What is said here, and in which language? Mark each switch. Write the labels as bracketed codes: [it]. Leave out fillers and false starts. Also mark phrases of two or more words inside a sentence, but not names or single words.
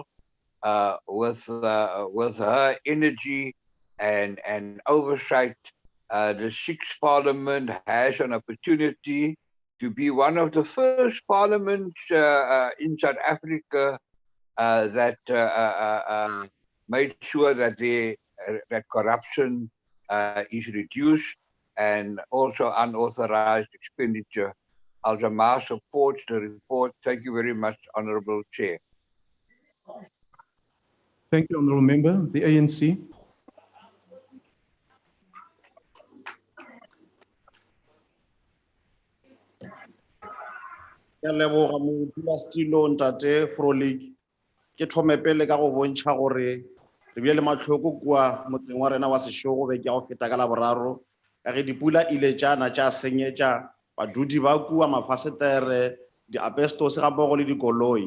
[en] with her energy and oversight, the Sixth Parliament has an opportunity to be one of the first parliaments in South Africa that made sure that that corruption is reduced and also unauthorized expenditure. Al-Jamaa supports the report. Thank you very much, Honorable Chair. Thank you, Honorable Member. The ANC. [nso] Ke leboga modulasetilo Ntate Frolik. Ke thome pele ka go bontšha gore re bile le matlhoko kua motseng wa rena wa Seshego be ke go feta ka la boraro ka ge dipula ile tšana tša senyetša badudi ba kua mafasetere di-asbestos ga mmogo le dikoloi.